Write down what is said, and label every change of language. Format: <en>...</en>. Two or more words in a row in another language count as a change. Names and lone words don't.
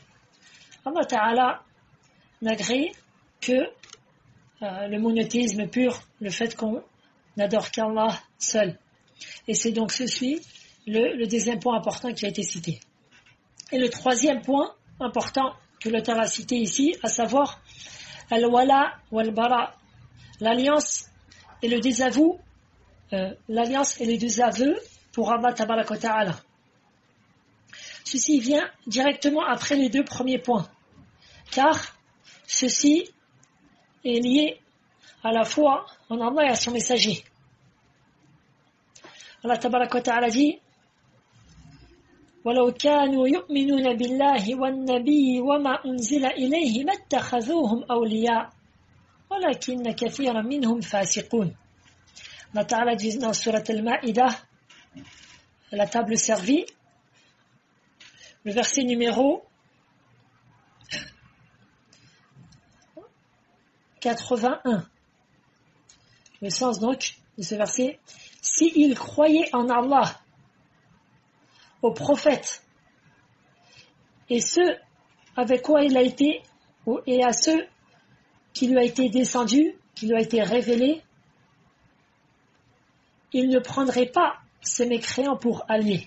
<fr>Allah Ta'ala n'agrée que le monothéisme pur, le fait qu'on n'adore qu'Allah seul. Et c'est donc ceci le deuxième point important qui a été cité. Et le troisième point important que l'auteur a cité ici, à savoir</fr> <ar>الولاء والبراء,</ar> <fr>l'alliance et le désaveu, l'alliance et les désaveux pour Allah</fr> <ar>تبارك وتعالى.</ar> <fr>Ceci vient directement après les deux premiers points, car ceci est lié à la foi en Allah et à son messager.</fr> <ar>الله تبارك وتعالى dit وَلَوْ كَانُوا يُؤْمِنُونَ بِاللَّهِ وَالنَّبِيِّ وَمَا أُنزِلَ إِلَيْهِ مَا اتَّخَذُوهُمْ أَوْلِيَاءَ وَلَكِنَّ كَثِيرًا مِنْهُمْ فَاسِقُونَ.</ar> <fr>Allah Ta'ala dit dans Surat Al-Ma'idah, la table servie, le verset numéro 81. Le sens donc de ce verset: s'ils croyaient en Allah, aux prophètes, et ceux avec quoi il a été, et à ceux qui lui a été descendu, qui lui a été révélé, ils ne prendraient pas ces mécréants pour alliés.</fr>